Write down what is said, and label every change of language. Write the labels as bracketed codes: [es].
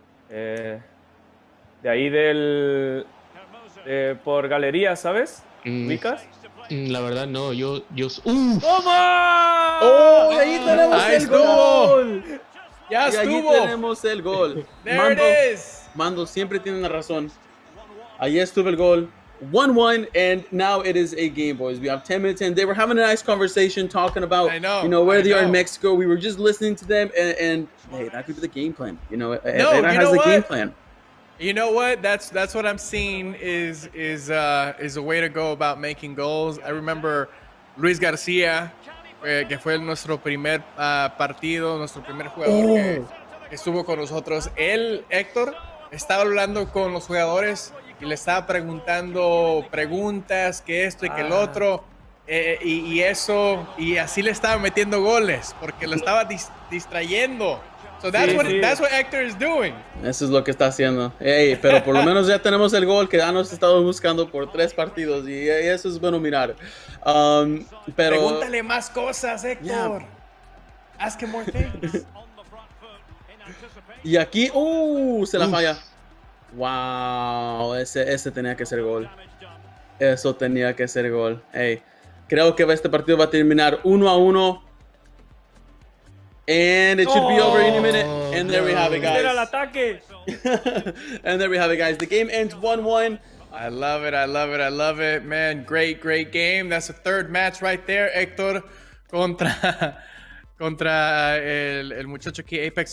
[es] De ahí por galería, ¿sabes? ¿Ubicas? La verdad no, yo ¡Toma! ¡Oh! ¡Ahí tenemos el gol! ¡Ya y estuvo! Allí tenemos el gol. Mando siempre tiene la razón. Allí estuvo el gol. [en] 1-1, and now it is a game, boys. We have 10 minutes, and they were having a nice conversation talking about, where they are in Mexico. We were just listening to them, and hey, that could be the game plan. Herrera has the game plan. You know what? That's what I'm seeing is a way to go about making goals. I remember [es] Luis García, que fue nuestro primer partido, nuestro primer jugador que estuvo con nosotros. Él, Héctor, estaba hablando con los jugadores y le estaba preguntando preguntas, que esto y que el otro, y eso, y así le estaba metiendo goles, porque lo estaba distrayendo. [en] So that's what Hector is doing. [es] Eso es lo que está haciendo. Hey, pero por lo menos ya tenemos el gol que ya nos estamos buscando por 3 partidos y eso es bueno mirar. Pero pregúntale más cosas, Héctor. [en] Yeah. Ask him more things. [es] Y aquí, se la falla. Wow, ese tenía que ser gol. Eso tenía que ser gol. Hey, creo que este partido va a terminar 1-1. [en] And it should be over any minute. And there we have it, guys. And there we have it, guys. The game ends 1-1. I love it. Man, great game. That's the third match right there, Héctor, [es] contra el muchacho aquí, [en] Apex.